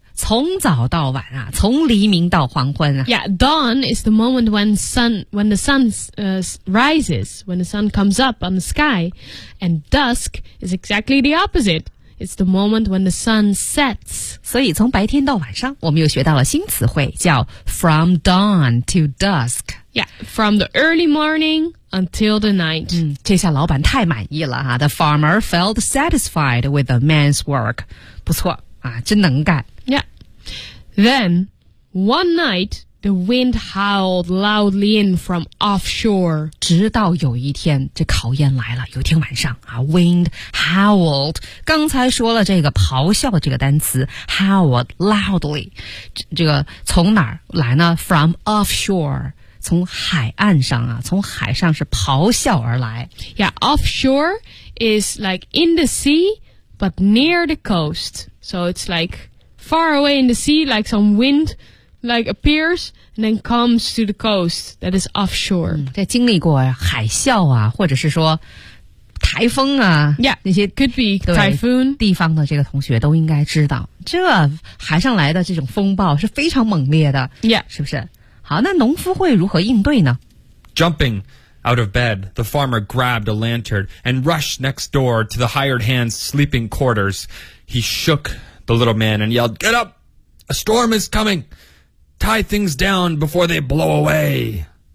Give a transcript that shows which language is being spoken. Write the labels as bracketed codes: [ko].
[zh] 从早到晚啊，从黎明到黄昏啊。 [en] Yeah, dawn is the moment when the sun rises, when the sun comes up on the sky. And dusk is exactly the opposite. It's the moment when the sun sets. [zh] 所以从白天到晚上，我们又学到了新词汇，叫 [en] from dawn to dusk. Yeah, from the early morning until the night. [zh] 嗯，这下老板太满意了哈。 [en] The farmer felt satisfied with the man's work. [zh] 不错啊，真能干。 [en] Then, one night, the wind howled loudly in from offshore. [zh] 直到有一天，这考验来了。有一天晚上啊 ， [en] wind howled. [zh] 刚才说了这个咆哮这个单词 ， [en] howled loudly. [zh] 这个从哪儿来呢 ？ [en] From offshore. [zh] 从海岸上啊，从海上是咆哮而来。 [en] Yeah, offshore is like in the sea, but near the coast. So it's like... Far away in the sea, like some wind, like appears and then comes to the coast that is offshore. [zh] 在经历过海啸啊，或者是说台风啊 [en] ，Yeah, [zh] 那些 [en] could be typhoon [zh] 地方的这个同学都应该知道，这海上来的这种风暴是非常猛烈的 [en] ，Yeah, [zh] 是不是？好，那农夫会如何应对呢 [en] ？Jumping out of bed, the farmer grabbed a lantern and rushed next door to the hired hand's sleeping quarters. He shook. The little man and yelled, "Get up! A storm is coming! Tie things down before they blow away!"